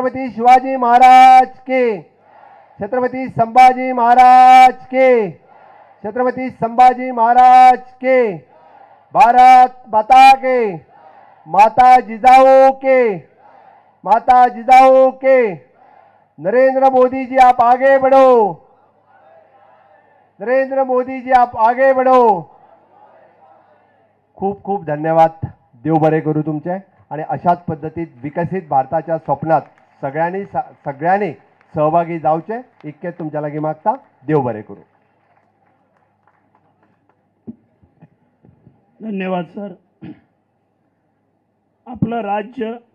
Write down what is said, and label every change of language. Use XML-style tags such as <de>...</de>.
<hi>शिवाजी महाराज के, छत्रपती संभाजी महाराज के, छत्रपती संभाजी महाराज के, भारत माता के, माता जिजाऊ के, माता जिजाऊ के. नरेंद्र मोदी जी आप आगे बढ़ो, नरेंद्र मोदी जी आप आगे बढ़ो.</hi> <mr>खूप खूप धन्यवाद. देव बरे करू तुमचे. आणि अशाच पद्धतीत विकसित भारताच्या स्वप्नात सगळ्यांनी सहभागी जाऊचे इतके तुमच्या लागी मागता. देव बरे करू. धन्यवाद सर. आपलं राज्य</mr>